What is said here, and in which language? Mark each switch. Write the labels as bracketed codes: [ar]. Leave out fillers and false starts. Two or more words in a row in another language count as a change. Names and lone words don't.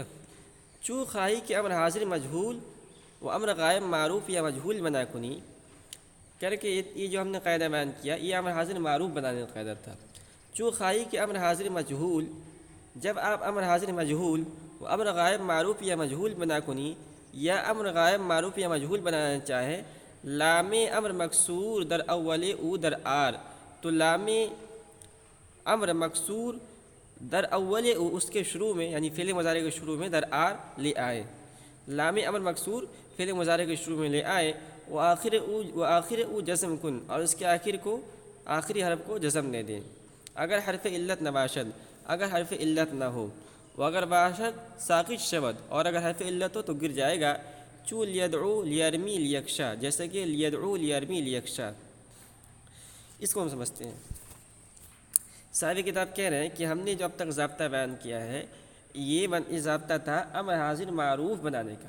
[fa] چو خواہی کہ امر حاضر مجہول و امر غائب معروف یا مجہول بنا کنی، [ur] کر کے یہ جو ہم نے قاعدہ بیان کیا، یہ امر حاضر معروف بنانے کا قاعدہ تھا. [fa] چو خواہی کہ امر حاضر مجہول، [ur] جب آپ امر حاضر مجہول و امر غائب معروف یا مجہول بنا کنی، یا امر غائب معروف یا مجہول بنانا چاہے، [fa] لام امر مکسور در اول او در آر. تو لام امر مکسور در اول او، [ur] اس کے شروع میں یعنی فعل مضارع کے شروع میں [fa] در آر [ur] لے آئے. لام امر مکسور فعل مضارع کے شروع میں لے آئے. [fa] وآخر او جزم کن، [ur] اور اس کے آخر کو، آخری حرف کو جزم دے دیں. [fa] اگر حرف علت نہ باشد، [ur] اگر حرف علت نہ ہو. [fa] اگر باشد ساقط شود، [ur] اور اگر حرف علت ہو تو گر جائے گا. [fa] چو لیدعو لیرمی لیکشا، [ur] جیسے کہ لیدعو لیرمی لیکشا. اس کو ہم سمجھتے ہیں. صاحب کتاب کہہ رہے ہیں کہ ہم نے جو اب تک ضابطہ بیان کیا ہے، یہ ضابطہ تھا امر حاضر معروف بنانے کا.